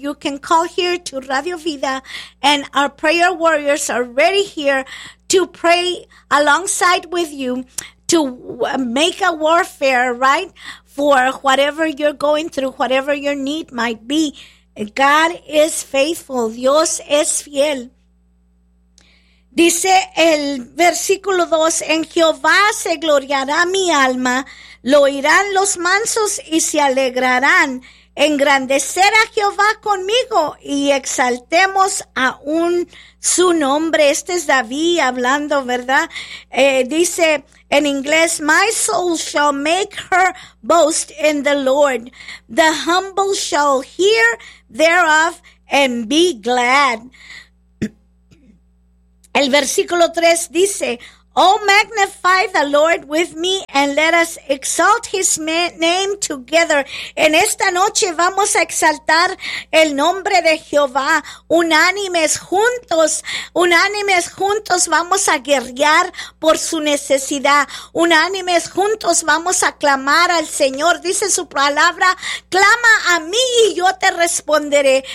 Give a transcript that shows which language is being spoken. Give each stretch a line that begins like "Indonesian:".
English: You can call here to Radio Vida and our prayer warriors are ready here to pray alongside with you to make a warfare, right? For whatever you're going through, whatever your need might be. God is faithful.
Spanish: Dios es fiel. Dice el versículo 2, en Jehová se gloriará mi alma, lo oirán los mansos y se alegrarán. Engrandecer a Jehová conmigo y exaltemos aún su nombre. Este es David hablando, ¿verdad? Dice en inglés,
English: my soul shall make her boast in the Lord. The humble shall hear thereof and be glad.
Spanish: El versículo 3 dice,
English: Oh, magnify the Lord with me and let us exalt his name together.
Spanish: En esta noche vamos a exaltar el nombre de Jehová. Unánimes juntos vamos a guerrear por su necesidad. Unánimes juntos vamos a clamar al Señor. Dice su palabra, clama a mí y yo te responderé.